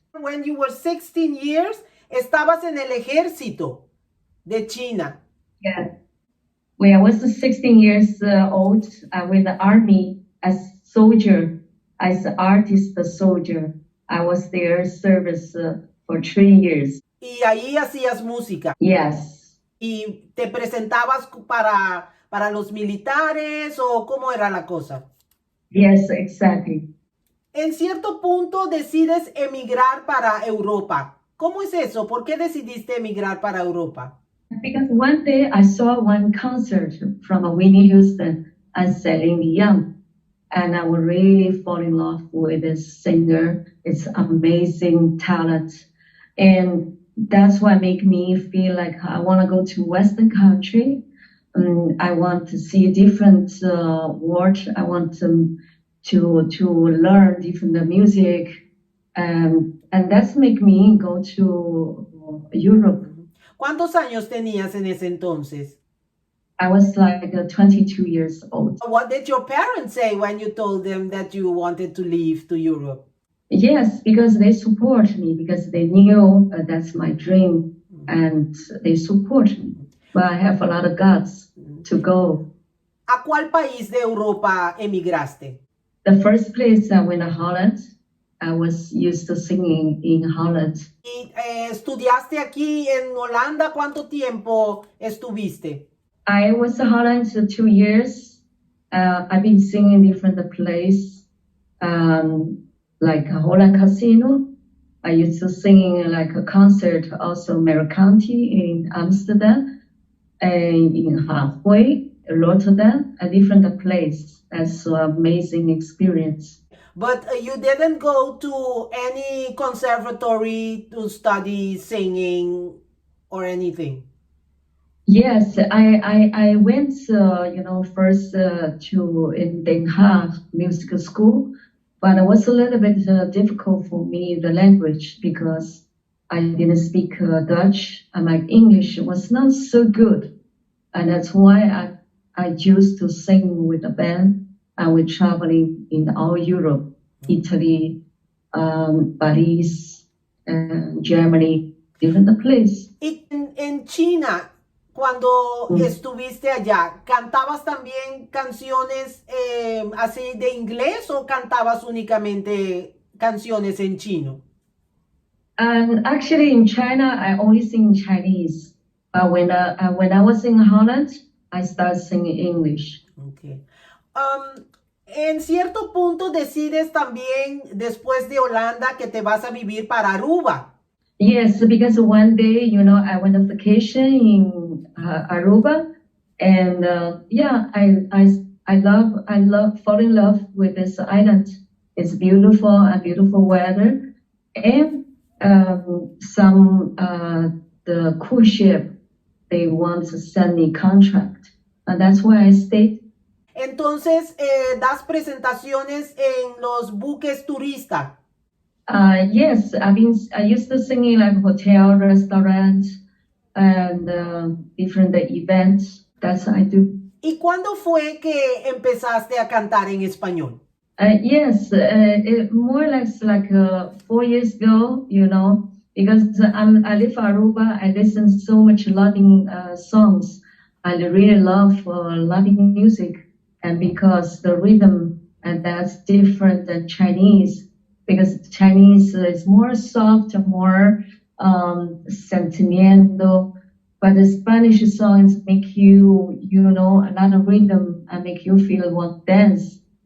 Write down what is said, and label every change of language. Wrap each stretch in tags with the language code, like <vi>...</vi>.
<en>When you were 16 years,</en> <es>estabas en el ejército de China.</es> <en>Yeah. When I was 16 years old, with the army as soldier, as artist soldier. I was there service for 3 years.</en> <es>Y ahí hacías música.</es> <en>Yes.</en> <es>¿Y te presentabas para los militares o cómo era la cosa?</es> <en>Yes, exactly.</en> <es>En cierto punto decides emigrar para Europa. ¿Cómo es eso? ¿Por qué decidiste emigrar para Europa?</es> <en>Because one day I saw one concert from Whitney Houston and Celine Dion. And I would really fall in love with this singer. It's amazing talent. And that's what make me feel like I want to go to Western country. I want to see a different world. I want to learn different music. And that's make me go to Europe.</en> <es>¿Cuántos años tenías en ese entonces?</es> <en>I was like 22 years old. What did your parents say when you told them that you wanted to leave to Europe? Yes, because they support me, because they knew that's my dream, and they support me. But I have a lot of guts to go.</en> <es>¿A cuál país de Europa emigraste?</es> <en>The first place I went to Holland. I was used to singing in Holland.</en> <es>¿Y estudiaste aquí en Holanda? ¿Cuánto tiempo estuviste?</es> <en>I was in Holland 2 years. I've been singing different places, like Holland Casino. I used to sing like a concert also Mercanti in Amsterdam, and in Hanoi, Rotterdam, a different place. That's an amazing experience. But you didn't go to any conservatory to study singing or anything? Yes, I went, first to in Den Haag music school, but it was a little bit difficult for me, the language, because I didn't speak Dutch, and my English was not so good. And that's why I used to sing with the band, and we're traveling in all Europe, Italy, Paris, Germany, different places.</en> <es>En China, cuando estuviste allá, ¿cantabas también canciones así de inglés o cantabas únicamente canciones en chino?</es> <en>And actually in China, I only sing Chinese. But when I was in Holland, I started singing English. Okay.</en> <es>En cierto punto decides también, después de Holanda, que te vas a vivir para Aruba.</es> <en>Yes, because one day, I went on vacation in Aruba, And yeah, I love fall in love with this island. It's beautiful and beautiful weather, and some the cruise ship they want to send me contract, and that's why I stayed.</en> <es>Entonces, das presentaciones en los buques turistas.</es> <en>Yes, I used to sing in like hotel, restaurant, and different events. That's what I do.</en> <es>¿Y cuándo fue que empezaste a cantar en español?</es> <en>Yes, more or less like 4 years ago, you know, because I live in Aruba. I listen so much Latin songs. I really love Latin music, and because the rhythm and that's different than Chinese, because Chinese is more soft, more sentimiento, but the Spanish songs make you, you know, a lot of rhythm and make you feel want dance.</en>